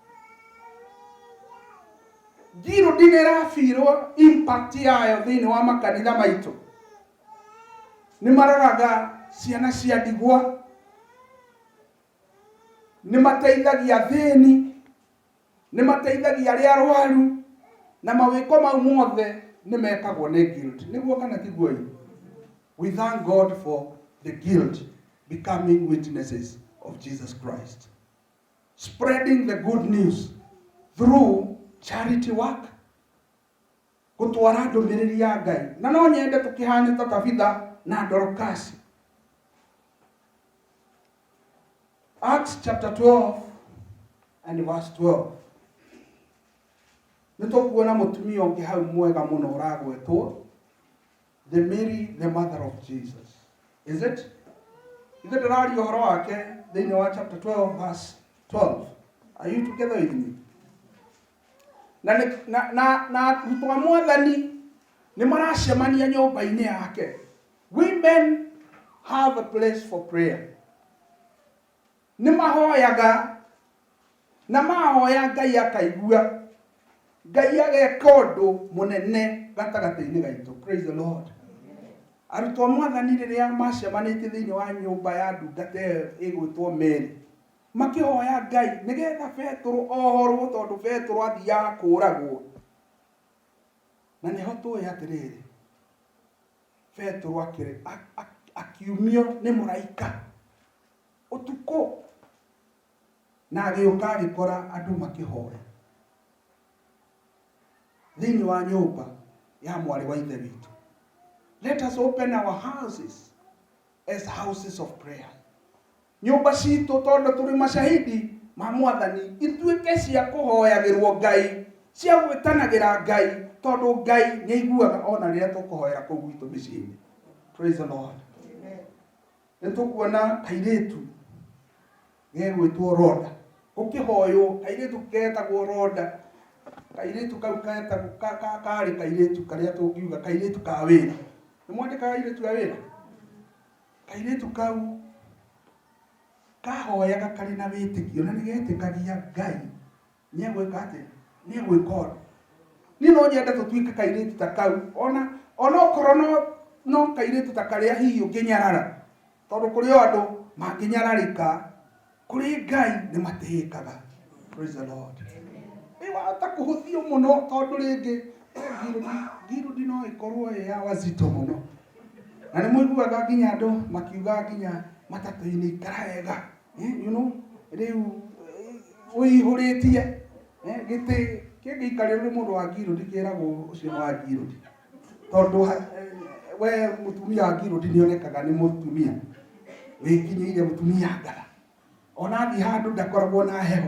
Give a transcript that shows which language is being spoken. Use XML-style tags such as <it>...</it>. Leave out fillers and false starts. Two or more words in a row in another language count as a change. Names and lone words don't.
<ki>Ngiro dinirafirwo impact yayo thiini wa makanitha maitu ni maroraga ciana cia ndigwa, ni mateithagia thini, ni mateithagia aria arwaru na mawiko mau mothe ni mekagwo ni guilt. Niguo kana tiguo?</ki> <en>We thank God for the guilt becoming witnesses of Jesus Christ, spreading the good news through charity work,</en> <ki>gutwara ndumiriri ya Ngai. Na no nyende tukihane ta Tabitha na Dorcas.</ki> <en>Acts chapter 12 and verse 12.</en> <ki>Nitukuona mutumia ungi hau mwega muno uragwetwo</ki> <en>the Mary, the mother of Jesus. Is it?</en> <ki>Ithe ndirari uhoro wake thiini wa</ki> <en>chapter 12 verse 12. Are you together with me?</en> <ki>Na mtwa mwathani ni maracemania nyumba-ini yake.</ki> <en>Women have a place for prayer.</en> <ki>Ni mahoyaga na mahoya Ngai akaigua. Ngai ageka undu munene gatagati-ini gaitu.</ki> <en>Praise the Lord.</en> <ki>Arutwo mwathani riria macemanĩtie thiini wa nyumba ya ndungata igwitwo Mary makihoya Ngai nigetha Petro ohorwo tondu Petro athiaga kũragwo. Na niho tuĩ atiriri Petro akiumio ni mũraika utuko na agĩũka agĩkora andu makihoya thiini wa nyumba ya mwari wa ithe witu.</ki> <en>Let us open our houses as houses of prayer.</en> <ki>Nyumba citu tondu turi mashahidi ma mwathani ituike cia kuhoyagirwo Ngai, cia gwitanagira Ngai tondu Ngai ni aiguaga ona riria tukuhoera kuu gwitu micii-ini.</ki> <en>Praise the Lord. Amen.</en> <ki>Nitukuona kairitu gegwitwo Roda. Ukihoyo kairitu ketagwo Roda. Kairitu kau ketagwo kari kairitu karia tungiuga kairitu ka wira. Ni mwandika kairitu ya wira. Kairitu kau kahoyaga kari na witikio na nigetikagia Ngai ni egwika ati ni egwika. Ni no nyenda tutuike kairitu ta kau ona okorwo no kairitu ta karia hiyo nginyarara tondu kuri andu manginyararika kuri Ngai ni matihikaga. Praise the Lord. Wahota kuhuthio muno tondu ringi ngirudi no ikorwo ya wazito muno, na ni muiguaga nginya andu makiuga nginya matatu-ini ikara wega,</ki> <en>you know,</en> <ki>riu wihuritie giti kingiikarira mundu wa ngirudi kiragwo ucio wa ngirudi, tondu we mutumia wa ngirudi nionekaga ni mutumia wikinyiire, mutumia ngara, ona thi handu ndakoragwo na heho.</ki>